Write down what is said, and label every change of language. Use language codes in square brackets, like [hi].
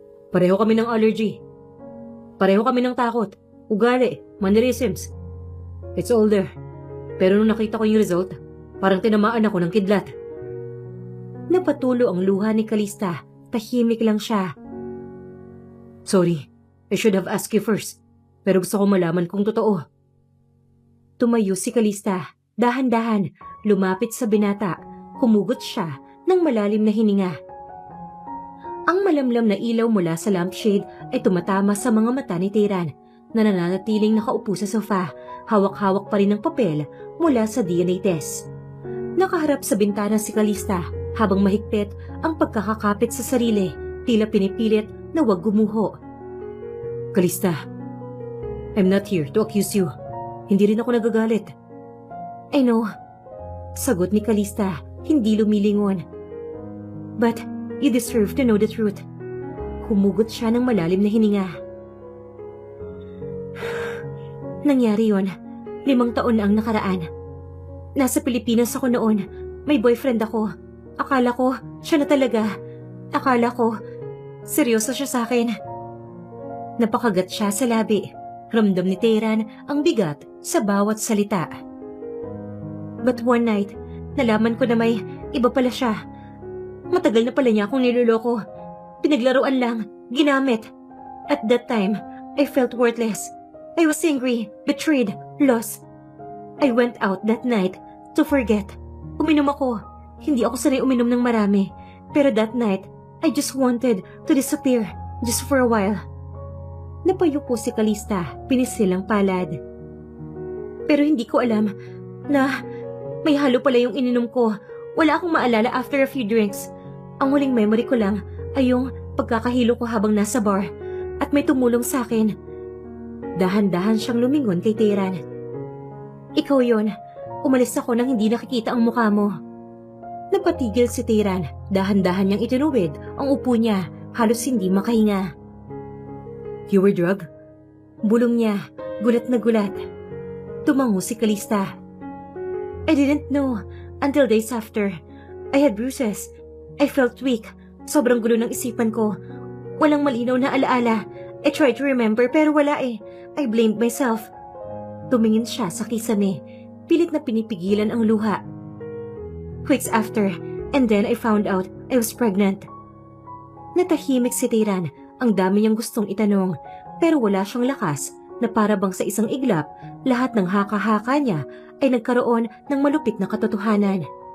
[tl] Pareho kami ng allergy. Pareho kami ng takot, ugali, mannerisms. [en] It's all there. [tl] Pero nung nakita ko yung result, parang tinamaan ako ng kidlat. Napatulo ang luha ni Calista. Tahimik lang siya. [en] Sorry, I should have asked you first. [tl] Pero gusto ko malaman kung totoo. Tumayo si Calista. Dahan-dahan, lumapit sa binata. Humugot siya ng malalim na hininga. Ang malamlam na ilaw mula sa lampshade ay tumatama sa mga mata ni Tayran na nananatiling nakaupo sa sofa, hawak-hawak pa rin ng papel mula sa DNA test. Nakaharap sa bintana si Calista habang mahigpit ang pagkakakapit sa sarili, tila pinipilit na huwag gumuho. [en] Calista, I'm not here to accuse you. [tl] Hindi rin ako nagagalit. [en] I know. [tl] Sagot ni Calista, hindi lumilingon. [en] But you deserve to know the truth. [tl] Humugot siya ng malalim na hininga. Nangyari yon. 5 taon na ang nakaraan. Nasa Pilipinas ako noon. May boyfriend ako. Akala ko, siya na talaga. Akala ko, seryoso siya sa akin. Napakagat siya sa labi. Ramdam ni Tayran ang bigat sa bawat salita. [en] But one night, [tl] nalaman ko na may iba pala siya. Matagal na pala niya akong niloloko. Pinaglaruan lang, ginamit. [en] At that time, I felt worthless. I was angry, betrayed, lost. I went out that night to forget. [tl] Uminom ako. Hindi ako sanay uminom ng marami. [en] Pero that night, I just wanted to disappear, just for a while. [tl] Napayuko si Calista, pinisilang palad. Pero hindi ko alam na may halo pala yung ininom ko. Wala akong maalala [en] after a few drinks. [tl] Ang huling memory ko lang ay yung pagkakahilo ko habang nasa bar at may tumulong sa akin. Dahan-dahan siyang lumingon kay Tayran. Ikaw yon. Umalis ako nang hindi nakikita ang mukha mo. Napatigil si Tayran. Dahan-dahan niyang itinuwid ang upo niya. Halos hindi makahinga. [en] You were drugged? [tl] Bulong niya. Gulat na gulat. Tumango si Calista. [en] I didn't know until days after. I had bruises. I felt weak. [tl] Sobrang gulo ng isipan ko. Walang malinaw na alaala. [en] I tried to remember [tl] pero wala eh. [en] I blamed myself. [tl] Tumingin siya sa kisame. Pilit na pinipigilan ang luha. [en] Weeks after, and then I found out I was pregnant. [tl] Natahimik si Tayran. Ang dami niyang gustong itanong, pero wala siyang lakas na para bang sa isang iglap, lahat ng haka-haka niya ay nagkaroon ng malupit na katotohanan.